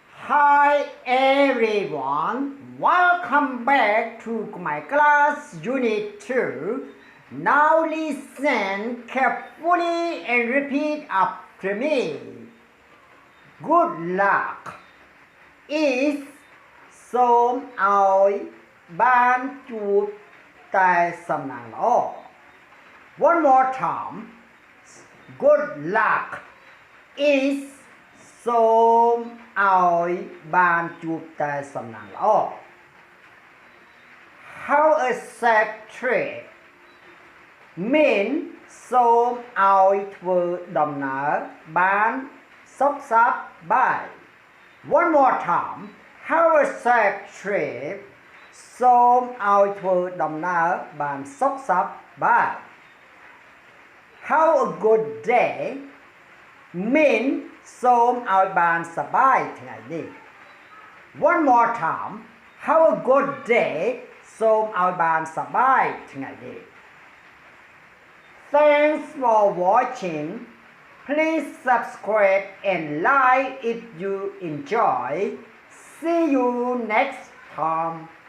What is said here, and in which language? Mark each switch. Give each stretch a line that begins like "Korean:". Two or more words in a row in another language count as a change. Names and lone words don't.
English: Hi everyone, welcome back to my class unit 2. Now listen carefully and repeat after me. Good luck is
Khmer: សូមឲ្យបានជួបតែសំណាងល្អ
English: One more time. Good luck is
Khmer: សូមឲ្យបានជួបតែសំណាងល្អ
English: How a safe trip mean
Khmer: សូមឲ្យធ្វើដំណើរបានសុខសប្បាយ
English: One more time. How a safe trip
Khmer: សូមឲ្យធ្វើដំណើរបានសុខសប្បាយ
English: How a good day mean
Khmer: សូមឲ្យបានសប្បាយថ្ងៃនេះ
English: One more time. How a good day
Khmer: សូមឲ្យបានសប្បាយថ្ងៃនេះ
English: Thanks for watching. Please subscribe and like if you enjoy. See you next time.